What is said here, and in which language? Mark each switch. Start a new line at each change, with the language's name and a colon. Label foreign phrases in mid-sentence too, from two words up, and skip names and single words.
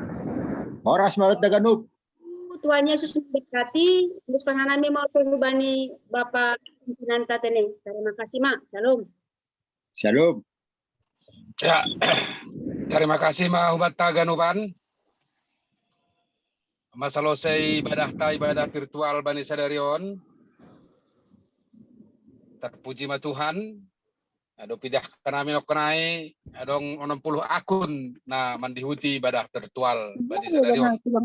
Batak Simalungun: Oras malat Taganub.
Indonesian: Tuhan Yesus memberkati.
Batak Simalungun: Terus panganami mau penghubani Bapak pimpinan tatene.
Indonesian: Terima kasih, Mak. Shalom. Shalom. Ya, terima kasih Hubat Taganuban.
Batak Simalungun: Masalosai
Indonesian: ibadah virtual
Batak Simalungun: Bani Sadarion. Terpuji ma Tuhan. Ado pidah kanami nokenai adong 60 akun na mandihuti
Indonesian: ibadah virtual
Batak Simalungun: Bani Sadarion.